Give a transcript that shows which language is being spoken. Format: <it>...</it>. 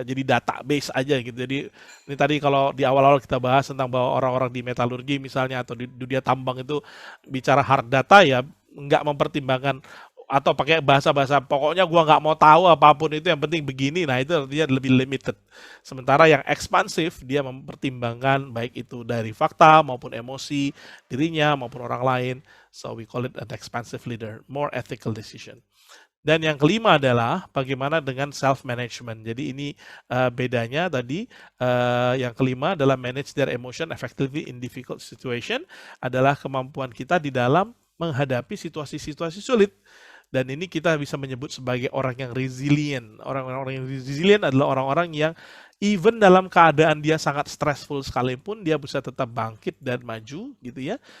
<id>Jadi database aja gitu. Jadi ini tadi kalau di awal-awal kita bahas tentang bahwa orang-orang di metalurgi misalnya atau di dunia tambang itu bicara hard data ya nggak mempertimbangkan atau pakai bahasa-bahasa pokoknya gua nggak mau tahu apapun itu yang penting begini. Nah itu artinya lebih limited. Sementara yang ekspansif dia mempertimbangkan baik itu dari fakta maupun emosi dirinya maupun orang lain.</id> <en>So we call it an expansive leader, more ethical decision.</en> <id>Dan yang kelima adalah bagaimana dengan self-management. Jadi ini bedanya tadi, yang kelima adalah</id> <en>manage their emotion effectively in difficult situation,</en> <id>adalah kemampuan kita di dalam menghadapi situasi-situasi sulit. Dan ini kita bisa menyebut sebagai orang yang resilient. Orang-orang yang resilient adalah orang-orang yang</id> <en>even</en> <id>dalam keadaan dia sangat stressful sekalipun, dia bisa tetap bangkit dan maju gitu ya.</id>